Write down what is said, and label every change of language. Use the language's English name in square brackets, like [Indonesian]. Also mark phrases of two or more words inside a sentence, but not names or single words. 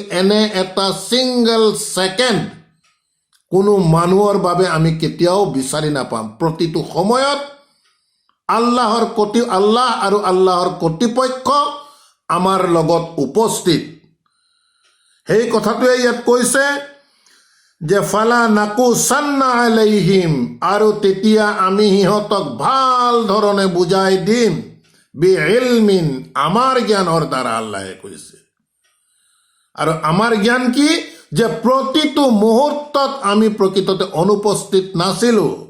[Assamese] এনে এটা [English] single second [Assamese] কোনো মানুহৰ বাবে আমি কেতিয়াও বিচাৰি নাপাম। প্ৰতিটো সময়ত আল্লাহ আৰু আল্লাহৰ কৰ্তৃপক্ষ আমাৰ লগত উপস্থিত। সেই কথাটোৱে ইয়াত কৈছে যে [Arabic] فلنقصن عليهم, [Assamese] আৰু তেতিয়া আমি সিহঁতক ভাল ধৰণে বুজাই দিম, [Arabic] بعلم, [Assamese] আমাৰ জ্ঞানৰ দ্বাৰা। আল্লাহে কৈছে, আৰু আমাৰ জ্ঞান কি? যে প্ৰতিটো মুহূৰ্তত আমি প্ৰকৃততে অনুপস্থিত নাছিলো।